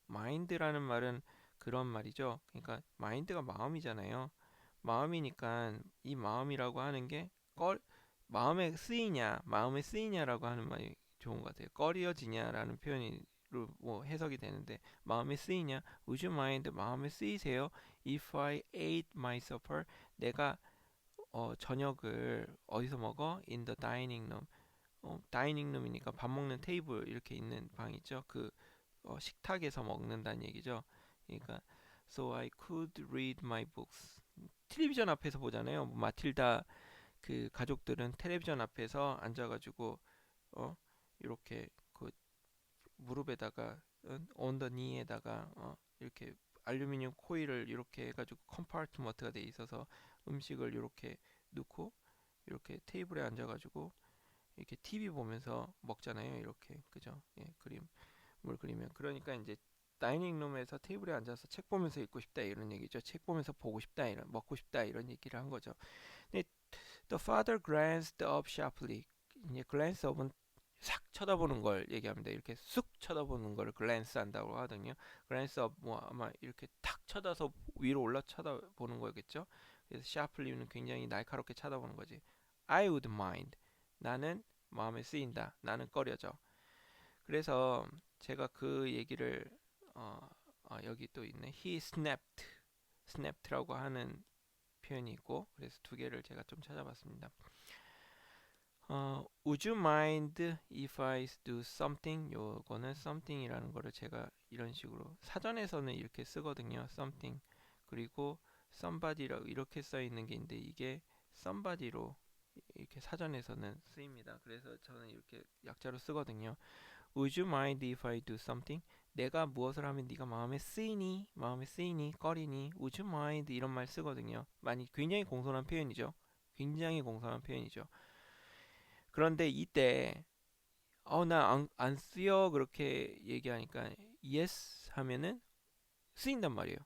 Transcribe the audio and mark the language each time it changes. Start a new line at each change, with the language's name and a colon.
Korean: mind라는 말은 그런 말이죠. 그러니까 mind가 마음이잖아요. 마음이니까 이 마음이라고 하는 게 마음에 쓰이냐라고 하는 말이 좋은 것 같아요. 꺼려지냐라는 표현으로 뭐 해석이 되는데 마음에 쓰이냐?
English: Would you mind?
Korean: 마음에 쓰이세요?
English: If I ate my supper,
Korean: 내가 저녁을 어디서 먹어?
English: In the dining room.
Korean: 다이닝 룸이니까 밥 먹는 테이블 이렇게 있는 방 있죠. 식탁에서 먹는다는 얘기죠. 그러니까
English: so I could read my books.
Korean: 텔레비전 앞에서 보잖아요. 뭐 마틸다 그 가족들은 텔레비전 앞에서 앉아가지고 어 이렇게 그 무릎에다가 언더니에다가 이렇게 알루미늄 코일을 이렇게 해가지고 컴파트먼트가 돼 있어서 음식을 이렇게 넣고 이렇게 테이블에 앉아가지고 이렇게 TV 보면서 먹잖아요. 이렇게 그죠? 예, 뭘 그리면 그러니까 이제 다이닝룸에서 테이블에 앉아서 책 보면서 읽고 싶다 이런 얘기죠. 책 보면서 보고 싶다 이런 먹고 싶다 이런 얘기를 한 거죠.
English: 근데 the father glanced up sharply.
Korean: 이제 glance up은 싹 쳐다보는 걸 얘기합니다. 이렇게 쑥 쳐다보는 걸 glance 한다고 하거든요. glance up 뭐 아마 이렇게 탁 쳐다서 위로 올라 쳐다보는 거겠죠. 그래서 sharply는 굉장히 날카롭게 쳐다보는 거지.
English: I would mind.
Korean: 나는 마음에 쓰인다. 나는 꺼려져. 그래서 제가 그 얘기를 어, 여기 또 있네.
English: He snapped.
Korean: snapped라고 하는 표현이 있고 그래서 두 개를 제가 좀 찾아봤습니다.
English: Would you mind if I do something?
Korean: 요거는 something이라는 거를 제가 이런 식으로 사전에서는 이렇게 쓰거든요. something 그리고 somebody라고 이렇게 써 있는 게 있는데 이게 somebody로 이렇게 사전에서는 쓰입니다. 그래서 저는 이렇게 약자로 쓰거든요.
English: Would you mind if I do something?
Korean: 내가 무엇을 하면 네가 마음에 쓰이니? 마음에 쓰이니? 꺼리니?
English: Would you mind?
Korean: 이런 말 쓰거든요. 굉장히 공손한 표현이죠. 굉장히 공손한 표현이죠. 그런데 이때 나 안 쓰여 그렇게 얘기하니까 yes 하면은 쓰인단 말이에요.